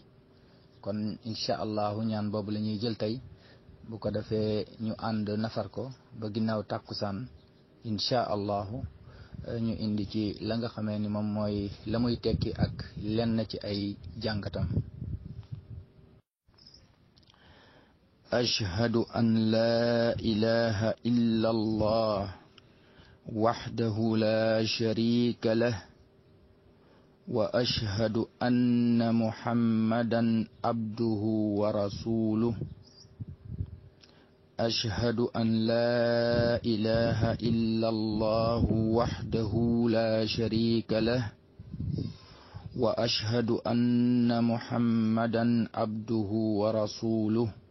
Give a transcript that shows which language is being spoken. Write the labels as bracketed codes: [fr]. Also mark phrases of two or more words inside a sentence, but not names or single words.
[wo] kon [ar] إن شاء الله [wo] ñaan boobu la ñuy jël tey bu ko defee ñu ànd nafar ko ba ginnaaw tàkkusaan [ar] إن شاء الله [wo] ñu indi ci la nga xamee ni moom mooy la muy tekki ak lenn ci ay jàngatam. [ar] أشهد أن لا إله إلا الله وحده لا شريك له وأشهد أن محمدا عبده ورسوله. أشهد أن لا إله إلا الله وحده لا شريك له وأشهد أن محمدا عبده ورسوله.